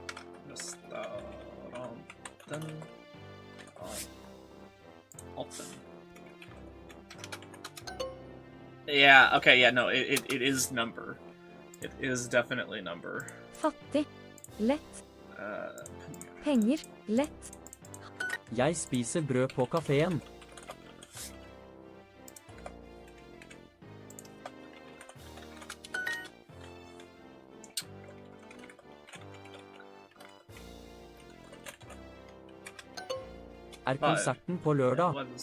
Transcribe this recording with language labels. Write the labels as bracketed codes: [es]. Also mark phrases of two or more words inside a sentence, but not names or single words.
[no] Restauranten. Open. [en] Yeah, okay, yeah, no, it is number. It is definitely number. [no] Fattig. Lett. Penger. Lett. Jeg spiser brød på kafeen. Er konserten på lørdag?